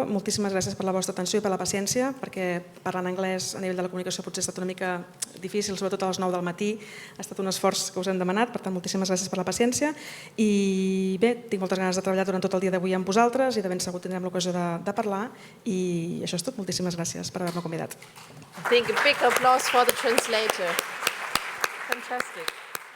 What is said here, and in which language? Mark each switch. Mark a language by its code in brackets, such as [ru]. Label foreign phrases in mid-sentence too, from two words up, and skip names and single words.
[ca] Moltíssimes gràcies per la vostra atenció i per la paciència, perquè parlant anglès a nivell de la comunicació potser ha estat una mica difícil, sobretot a les 9 del matí. Ha estat un esforç que us hem demanat, per tant, moltíssimes gràcies per la paciència. I bé, tinc moltes ganes de treballar durant tot el dia d'avui amb vosaltres i de ben segur tindrem l'ocasió de parlar. I això és tot. Moltíssimes gràcies per haver-me convidat. [en] I think a big applause for the translator. Fantastic.